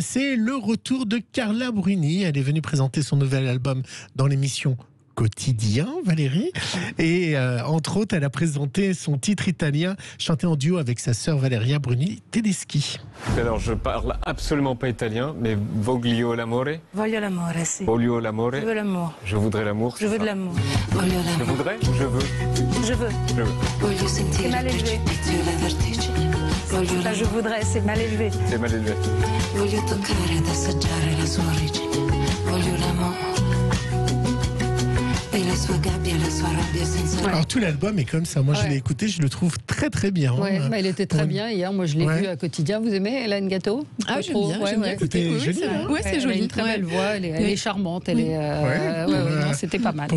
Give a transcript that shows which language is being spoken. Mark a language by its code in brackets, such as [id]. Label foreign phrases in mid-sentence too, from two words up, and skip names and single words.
[fr] C'est le retour de Carla Bruni. Elle est venue présenter son nouvel album dans l'émission Quotidien, Valérie. Et entre autres, elle a présenté son titre italien chanté en duo avec sa sœur Valeria Bruni Tedeschi. Alors, je parle absolument pas italien, mais [it] voglio l'amore. Voglio l'amore, si. Voglio l'amore. [fr] Je veux l'amour. Je voudrais l'amour. Je veux de l'amour. Je voudrais ou je veux? Je veux. Je veux. C'est mal élevé. Enfin, je voudrais, c'est mal élevé. C'est mal élevé. [it] Voglio toccare ed assaggiare la sua origine. Voglio l'amour. [fr] Alors tout l'album est comme ça. Moi je l'ai écouté, je le trouve très très bien. Ouais, il était très bien hier. Moi je l'ai vu à Quotidien. Vous aimez Hélène Gâteau? Ah, j'aime bien. J'aime bien. Écoutez, c'est elle joli. a une très belle voix. Elle est charmante. Elle est. Non, c'était pas mal.